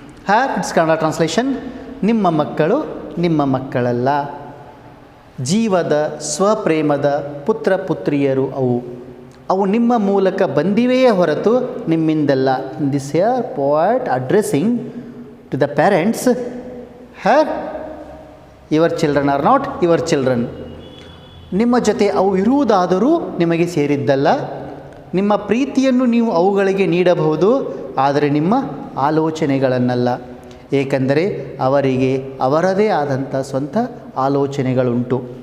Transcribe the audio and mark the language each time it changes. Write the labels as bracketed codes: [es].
[en] Her its Kannada translation, [kn] ನಿಮ್ಮ ಮಕ್ಕಳು ನಿಮ್ಮ ಮಕ್ಕಳಲ್ಲ, ಜೀವದ ಸ್ವಪ್ರೇಮದ ಪುತ್ರ ಪುತ್ರಿಯರು ಅವು ನಿಮ್ಮ ಮೂಲಕ ಬಂದಿವೆಯೇ ಹೊರತು ನಿಮ್ಮಿಂದಲ್ಲ. [en] In this here poet addressing to the parents, her your children are not your children. [kn] ನಿಮ್ಮ ಜೊತೆ ಅವು ಇರುವುದಾದರೂ ನಿಮಗೆ ಸೇರಿದ್ದಲ್ಲ. ನಿಮ್ಮ ಪ್ರೀತಿಯನ್ನು ನೀವು ಅವುಗಳಿಗೆ ನೀಡಬಹುದು, ಆದರೆ ನಿಮ್ಮ ಆಲೋಚನೆಗಳನ್ನಲ್ಲ. ಏಕೆಂದರೆ ಅವರಿಗೆ ಅವರದೇ ಆದಂಥ ಸ್ವಂತ ಆಲೋಚನೆಗಳುಂಟು.